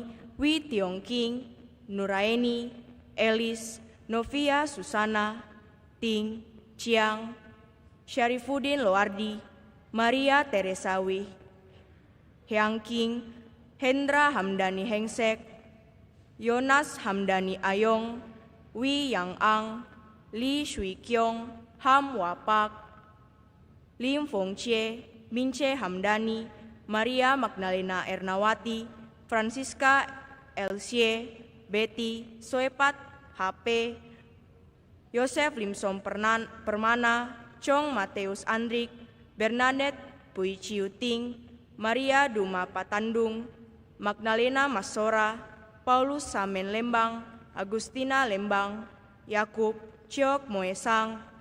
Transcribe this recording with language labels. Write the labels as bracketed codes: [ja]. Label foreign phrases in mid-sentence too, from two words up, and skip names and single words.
[id] Wi Tiong King, Nuraini, Elis, Novia Susana, Ting, Chiang, Syarifuddin Loardi, Maria Teresa Wih, Hyang King, Hendra Hamdani Hengsek, Yonas Hamdani Ayong, Wi Yang Ang, Li Shui Kyong, Ham Wapak, Lim Fong Chie, Minche Hamdani, Maria Magdalena Ernawati, Francisca Elsie, Betty, Soepat, HP, Yosef Limsom Permana, Chong Mateus Andrik, Bernadette Pui Chiu Ting, Maria Duma Patandung, Magdalena Masora, Paulus Samen Lembang, Agustina Lembang, Yakub Chiok Moesang,